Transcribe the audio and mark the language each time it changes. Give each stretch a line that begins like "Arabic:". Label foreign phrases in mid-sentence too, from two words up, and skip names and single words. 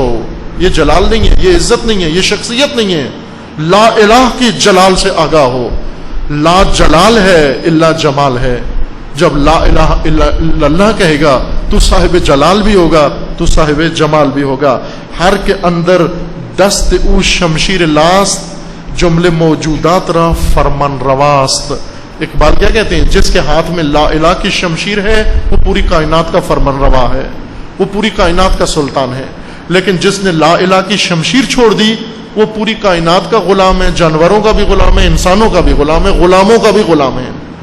Urdu: یہ جلال نہیں ہے، یہ عزت نہیں ہے، یہ شخصیت نہیں ہے.
Arabic: لا الہ
Urdu: کی جلال سے آگاہ ہو. لا جلال ہے الا جمال ہے. جب
Arabic: لا الہ الا اللہ
Urdu: کہے گا تو صاحب جلال بھی ہوگا، تو صاحب جمال بھی ہوگا.
Persian: ہر کے اندر دست او شمشیر لاست جملے موجودات را فرمان رواست.
Urdu: اقبال کیا کہتے ہیں؟ جس کے ہاتھ میں
Arabic: لا الہ
Urdu: کی شمشیر ہے وہ پوری کائنات کا فرمان روا ہے، وہ پوری کائنات کا سلطان ہے. لیکن جس نے
Arabic: لا الہ
Urdu: کی شمشیر چھوڑ دی وہ پوری کائنات کا غلام ہے، جانوروں کا بھی غلام ہے، انسانوں کا بھی غلام ہے، غلاموں کا بھی غلام ہے.